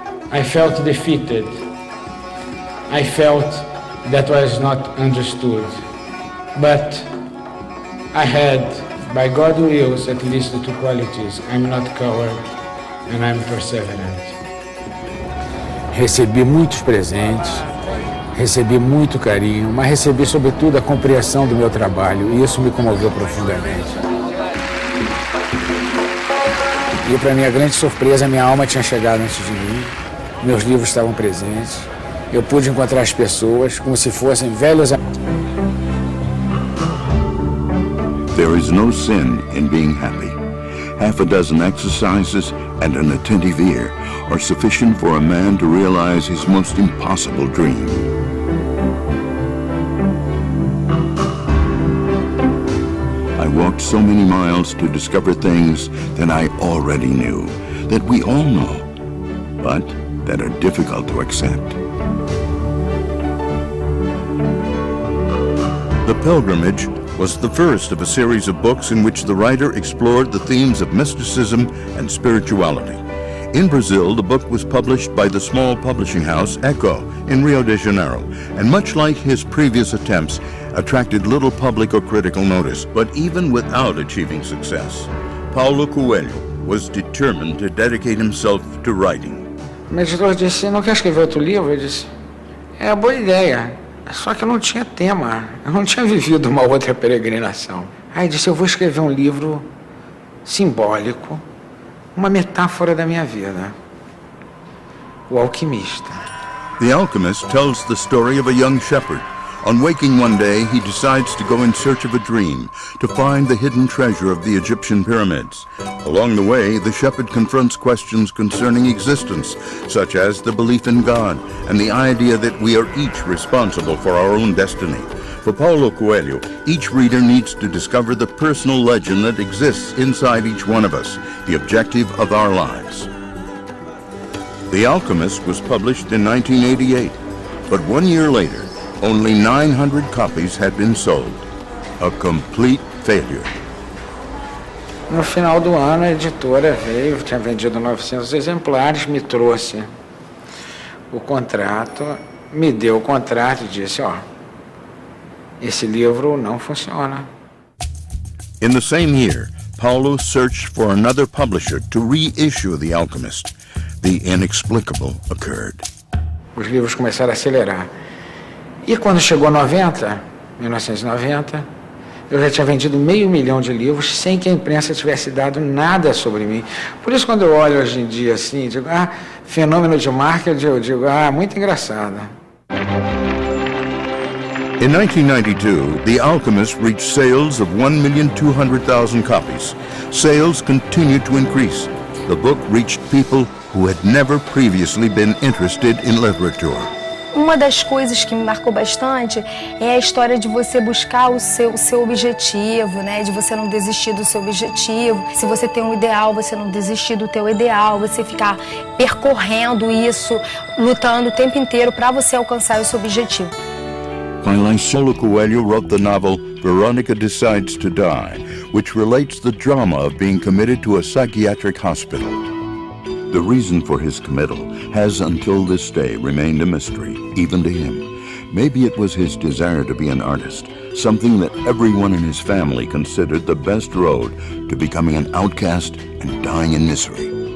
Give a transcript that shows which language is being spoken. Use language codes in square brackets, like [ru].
[en] I felt defeated. I felt that I was not understood. But I had, by God's wills, at least the two qualities. I'm not coward and I'm perseverant. [pt] Recebi muitos presentes, recebi muito carinho, mas recebi sobretudo a compreensão do meu trabalho e isso me comoveu profundamente. E para minha grande surpresa, minha alma tinha chegado antes de mim, meus livros estavam presentes, eu pude encontrar as pessoas como se fossem velhos amigos. [en] There is no sin in being happy. Half a dozen exercises and an attentive ear are sufficient for a man to realize his most impossible dream. I walked so many miles to discover things that I already knew, that we all know, but that are difficult to accept. The Pilgrimage was the first of a series of books in which the writer explored the themes of mysticism and spirituality. In Brazil, the book was published by the small publishing house Echo in Rio de Janeiro, and much like his previous attempts, attracted little public or critical notice. But even without achieving success, Paulo Coelho was determined to dedicate himself to writing. [pt] O editor disse, não quer escrever outro livro? Eu disse, é uma boa ideia, só que eu não tinha tema, eu não tinha vivido uma outra peregrinação. Aí disse, eu vou escrever um livro simbólico, uma metáfora da minha vida. O Alquimista. [en] The Alchemist tells the story of a young shepherd On waking one day, he decides to go in search of a dream, to find the hidden treasure of the Egyptian pyramids. Along the way, the shepherd confronts questions concerning existence, such as the belief in God and the idea that we are each responsible for our own destiny. For Paulo Coelho, each reader needs to discover the personal legend that exists inside each one of us, the objective of our lives. The Alchemist was published in 1988, but 1 year later, only 900 copies had been sold. A complete failure. [pt] No final do ano, a editora veio, tinha vendido 900 exemplares, me trouxe o contrato, me deu o contrato e disse, ó, esse livro não funciona. [en] In the same year, Paulo searched for another publisher to reissue The Alchemist. The inexplicable occurred. [pt] Os livros começaram a acelerar. E quando chegou 1990, eu já tinha vendido 500 mil de livros sem que a imprensa tivesse dado nada sobre mim. Por isso, quando eu olho hoje em dia assim, digo, fenômeno de marketing, eu digo, muito engraçado. [en] In 1992, The Alchemist reached sales of 1,200,000 copies. Sales continued to increase. The book reached people who had never previously been interested in literature. [pt] Uma das coisas que me marcou bastante é a história de você buscar o seu objetivo, né? De você não desistir do seu objetivo. Se você tem um ideal, você não desistir do teu ideal, você ficar percorrendo isso, lutando o tempo inteiro para você alcançar o seu objetivo. [en] Finally, Paulo Coelho wrote the novel Veronica Decides to Die, which relates the drama of being committed to a psychiatric hospital. The reason for his committal has until this day remained a mystery, even to him. Maybe it was his desire to be an artist, something that everyone in his family considered the best road to becoming an outcast and dying in misery.